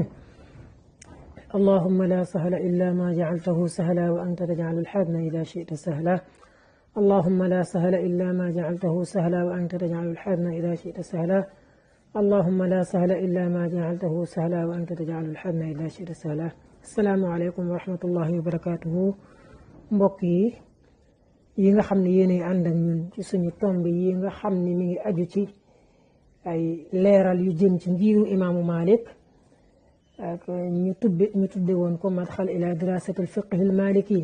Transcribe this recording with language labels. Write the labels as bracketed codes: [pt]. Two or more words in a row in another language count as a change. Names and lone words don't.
[ar] اللهم لا سهل إلا ما جعلته سهلا وأنت تجعل الحزن إذا شئت سهلا. اللهم لا سهل إلا ما جعلته سهلا وأنت تجعل الحزن إذا شئت سهلا. اللهم لا سهل إلا ما جعلته سهلا وأنت تجعل الحزن إذا شئت سهلا. السلام عليكم ورحمة الله وبركاته. [wo] mbokk yi nga xam ne yéenay ànd ak ñun ci suñu tomb yi nga xam ne mi ngi aju ci ay leeral yu jëm ci ngiru imaamu Malik ak ñu tudde woon ko [ar] مدخل إلى دراسة الفقه المالكي.